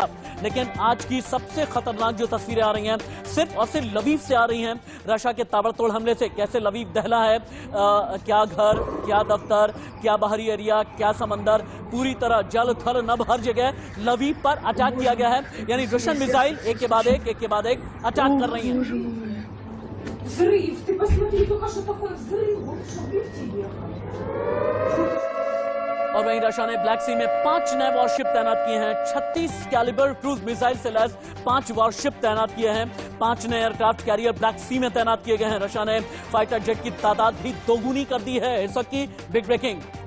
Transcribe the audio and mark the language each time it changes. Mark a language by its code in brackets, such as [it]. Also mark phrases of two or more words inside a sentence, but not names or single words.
[hi] लेकिन आज की सबसे खतरनाक जो तस्वीरें आ रही हैं सिर्फ और सिर्फ लवीव से आ रही हैं। रशिया के ताबड़तोड़ हमले से कैसे लवीव दहला है, क्या घर, क्या दफ्तर, क्या बाहरी एरिया, क्या समंदर, पूरी तरह जल थल नभ हर जगह लवीव पर अटैक किया गया है। यानी रशियन मिसाइल एक के बाद एक अटैक कर रही हैं। [ru] Взрыв! Ты посмотри, только что такой взрыв! Вот что ты [hi] और वहीं रशिया ने ब्लैक सी में 5 नए वॉरशिप तैनात किए हैं। 36 कैलिबर [en] cruise missile [hi] से लैस 5 वॉरशिप तैनात किए हैं। 5 नए [en] aircraft carrier [hi] ब्लैक सी में तैनात किए गए हैं। रशिया ने [en] fighter jet [hi] की तादाद भी दोगुनी कर दी है। इस वक्त की [en] big breaking.